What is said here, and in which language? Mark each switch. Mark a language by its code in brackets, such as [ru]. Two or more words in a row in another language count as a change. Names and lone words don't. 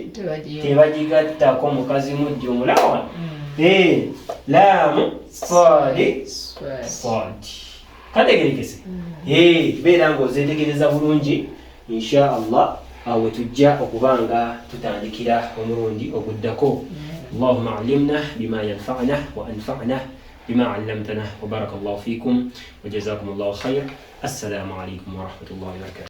[lg] Tebagigattako mukazi mujja omulawa. [ar] لام صاد صاد. [lg] Kategeerekese? Beera ng'ozeetegereza bulungi. [ar] إن شاء الله [lg] awe tujja okuba nga tutandikira omulundi oguddako. [ar] اللهم علمنا بما ينفعنا وأنفعنا بما علمتنا وبارك الله فيكم وجزاكم الله خير. السلام عليكم ورحمة الله وبركاته.